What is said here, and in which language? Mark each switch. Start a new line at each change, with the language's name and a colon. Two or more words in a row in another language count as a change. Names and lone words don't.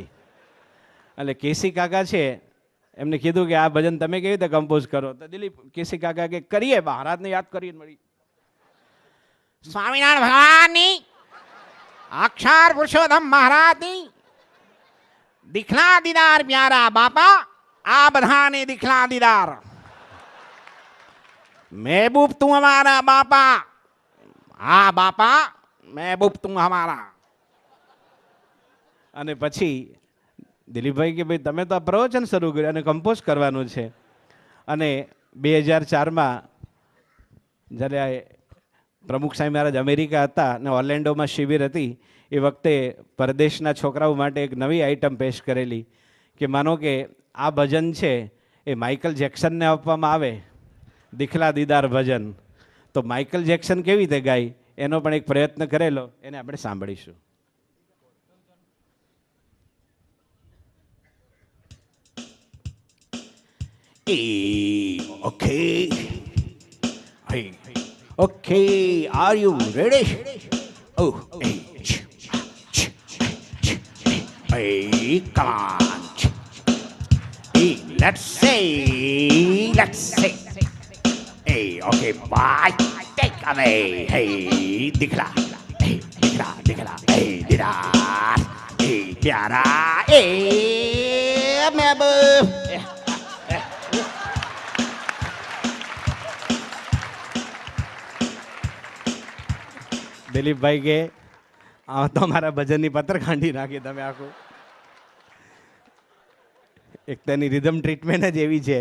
Gujarati: એટલે કેસી કાકા છે એમને કીધું કે આ ભજન તમે કેવી રીતે કમ્પોઝ કરો? તો દિલીપ કેસી કાકા કે કરીએ, મહારાજને યાદ કરીએ મળી. સ્વામિનારાયણ ભગવાનની અક્ષર પુરુષોત્તમ મહારાજની
Hindi: दिखला दीदार प्यारा
Gujarati: બાપા આ બધાને
Hindi: दिखला दीदार. महबूब तू हमारा बापा, हाँ बापा महबूब तू हमारा.
Gujarati: અને પછી દિલીપભાઈ કે ભાઈ તમે તો આ પ્રવચન શરૂ કર્યું અને કમ્પોઝ કરવાનું છે. અને 2004માં જ્યારે પ્રમુખ સ્વામી મહારાજ અમેરિકા હતા અને ઓર્લેન્ડોમાં શિબિર હતી એ વખતે પરદેશના છોકરાઓ માટે એક નવી આઈટમ પેશ કરેલી કે માનો કે આ ભજન છે એ માઇકલ જેક્સનને આપવામાં આવે,
Hindi: दिखला दीदार
Gujarati: ભજન, તો માઇકલ જેક્સન કેવી રીતે ગાય એનો પણ એક પ્રયત્ન કરેલો, એને આપણે સાંભળીશું.
English: Okay. Hey. Okay, are you ready? Oh, hey, come on. Hey, let's say. Hey, okay, bye. Take away. Hey, दिखला. Hey, दिखला. Hey, दीदार. Hey, प्यारा. Hey, महबूब.
Gujarati: દિલીપભાઈ કે આ તો મારા ભજનની પત્ર કાઢી નાખી તમે આખું. એક તેની રિધમ ટ્રીટમેન્ટ જ એવી છે.